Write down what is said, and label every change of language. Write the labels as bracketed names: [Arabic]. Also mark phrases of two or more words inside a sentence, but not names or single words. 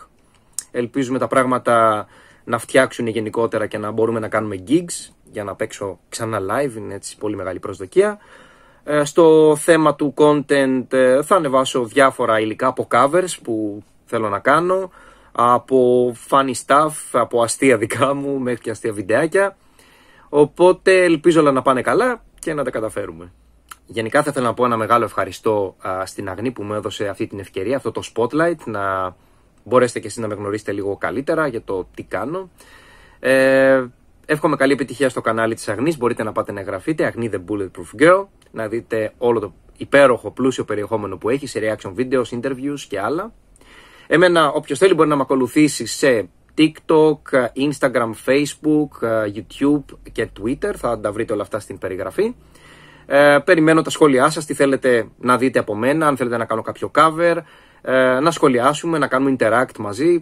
[Greek] Ελπίζουμε τα πράγματα να φτιάξουν γενικότερα και να μπορούμε να κάνουμε gigs για να παίξω ξανά live. Είναι έτσι πολύ μεγάλη προσδοκία. Στο θέμα του content θα ανεβάσω διάφορα υλικά από covers που θέλω να κάνω, από [English] funny stuff, [Greek] από αστεία δικά μου μέχρι και αστεία βιντεάκια. Οπότε ελπίζω όλα να πάνε καλά και να τα καταφέρουμε. Γενικά θα ήθελα να πω ένα μεγάλο ευχαριστώ στην Αγνή που μου έδωσε αυτή την ευκαιρία, αυτό το spotlight, να μπορέσετε και εσείς να με γνωρίσετε λίγο καλύτερα για το τι κάνω. Εύχομαι καλή επιτυχία στο κανάλι της Αγνής. Μπορείτε να πάτε να εγγραφείτε, Αγνή The Bulletproof Girl, να δείτε όλο το υπέροχο πλούσιο περιεχόμενο που έχει σε [English] reaction videos, [Greek] interviews και άλλα. Εμένα, όποιος θέλει μπορεί να με ακολουθήσει σε TikTok, Instagram, Facebook, YouTube και Twitter. Θα τα βρείτε όλα αυτά στην περιγραφή. Περιμένω τα σχόλιά σας, τι θέλετε να δείτε από μένα, αν θέλετε να κάνω κάποιο cover, να σχολιάσουμε, να κάνουμε interact μαζί.